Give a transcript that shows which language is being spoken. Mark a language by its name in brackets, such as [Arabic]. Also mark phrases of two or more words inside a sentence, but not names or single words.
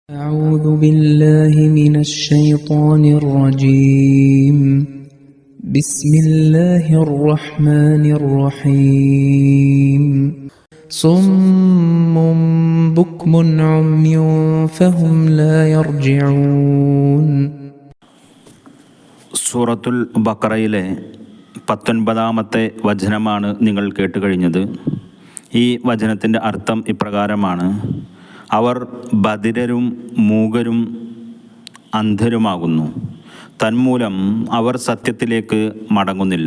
[Arabic] أعوذ بالله من الشيطان الرجيم بسم الله الرحمن الرحيم صم بكم عمي فهم لا يرجعون. [Malayalam] സൂറത്തുൽ ബഖറയിലെ 19-ാമത്തെ വചനമാണ് നിങ്ങൾ കേട്ടുകഴിഞ്ഞത്. ഈ വചനത്തിൻ്റെ അർത്ഥം ഇപ്രകാരമാണ്: അവർ ബധിരരും മൂകരും അന്ധരുമാകുന്നു, തന്മൂലം അവർ സത്യത്തിലേക്ക് മടങ്ങുന്നില്ല.